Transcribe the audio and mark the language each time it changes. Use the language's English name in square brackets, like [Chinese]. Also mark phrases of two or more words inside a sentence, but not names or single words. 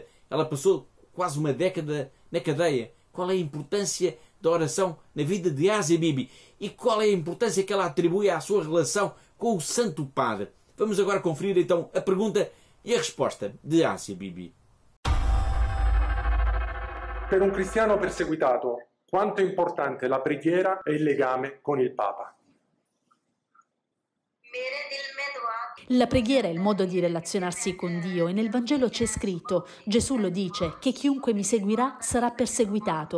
[Portuguese] Ela passou quase uma década na cadeia. Qual é a importância da oração na vida de Asia Bibi? E qual é a importância que ela atribui à sua relação com o Santo Padre? Vamos agora conferir então a pergunta e a resposta de Asia Bibi. [Italian] Per un cristiano perseguitato, quanto è importante la preghiera e il legame con il Papa. La preghiera è il modo di relazionarsi con Dio e nel Vangelo c'è scritto, Gesù lo dice, che chiunque mi seguirà sarà perseguitato.